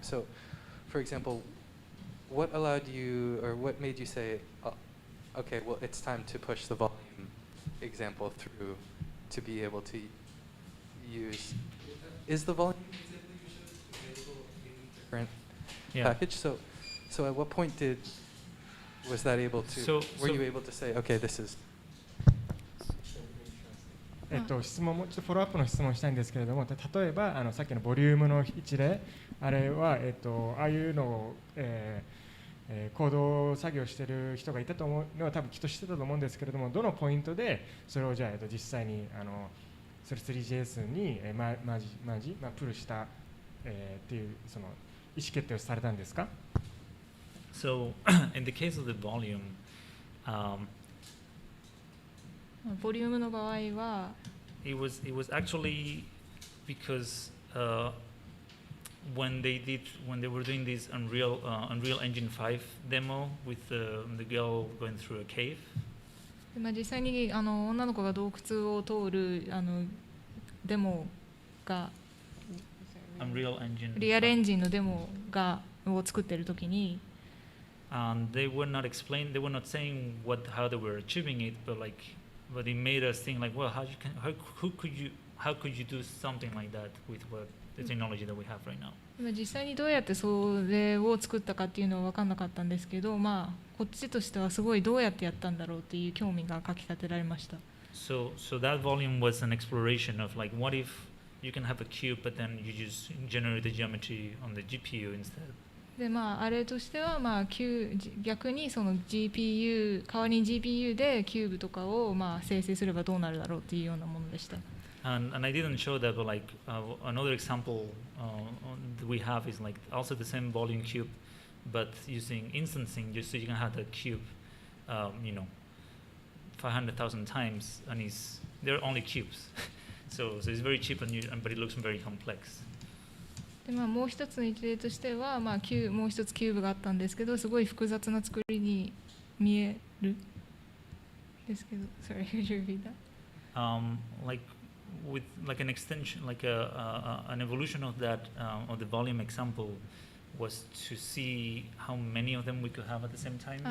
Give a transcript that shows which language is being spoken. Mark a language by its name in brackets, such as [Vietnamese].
[English] So, for example, what allowed you, or what made you say, okay, well, it's time to push the volume example through to be able to use? Is the volume example you showed available in different package? So at what point was that able to? Were you able to say, okay, this is? [Japanese] 質問もちょっとフォローアップの質問をしたいんですけれども、例えばさっきのボリュームの一例、あれはああいうのを、コード作業している人がいたと思うのは多分きっと知ってたと思うんですけれども、どのポイントでそれをじゃあ実際にそれ Three.js にプルしたっていうその意思決定をされたんですか？ [English] So in the case of the volume, [Japanese] ボリュームの場合は [English] it was actually because when they were doing this Unreal Engine 5 demo with the girl going through a cave. [Japanese] 実際に女の子が洞窟を通るデモが [English] Unreal Engine [Japanese] リアルエンジンのデモを作っているときに [English] and they were not saying how they were achieving it, but it made us think like, well, how could you do something like that with the technology that we have right now? [Japanese] 実際にどうやってそれを作ったかっていうのは分かんなかったんですけど、こっちとしてはすごいどうやってやったんだろうっていう興味がかき立てられました。 [English] So that volume was an exploration of like, what if you can have a cube, but then you just generate the geometry on the GPU instead? [Japanese] であれとしては逆にその GPU 代わりに GPU でキューブとかを生成すればどうなるだろうっていうようなものでした。 [English] And I didn't show that, but like another example that we have is like also the same volume cube, but using instancing, just so you can have the cube, 500,000 times, and they're only cubes, so it's very cheap but it looks very complex. [Japanese] でもう一つの一例としては、もう一つキューブがあったんですけど、すごい複雑な作りに見えるですけど、 [English] sorry, could you repeat that? Like with like an extension, like an evolution of that of the volume example, was to see how many of them we could have at the same time.